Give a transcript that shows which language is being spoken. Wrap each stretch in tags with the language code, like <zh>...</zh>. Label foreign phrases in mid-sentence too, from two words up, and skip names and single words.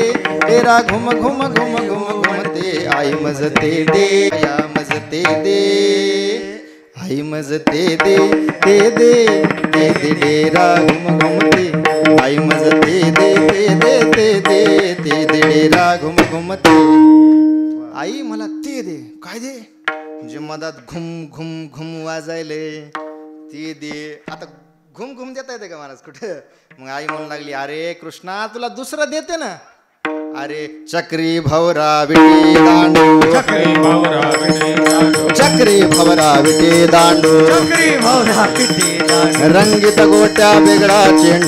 <mr>डेरा घुम घुम घुम घुम घुमते. आई मज ते दे, या मज ते दे, आई मज ते दे, ते दे, ते दे डेरा घुम घुमते. आई मज ते दे, ते दे, ते दे, ते दे डेरा घुम घुमते. आई मला ते दे. काय दे? जे मधात घुम घुम घुम वाजायले ते दे. आता घुम घुम देता येते का महाराज कुठं? मग आई म्हणू लागली, अरे कृष्णा तुला दुसरं देते ना. अरे चक्री भवरा विटी दांडू, चक्री भवरा विटे दांडू, चक्री भवरा विटी दांडू, चक्री भवरा पिटी दांडू, रंगीत गोट्या बेगडा चेंडू,</mr>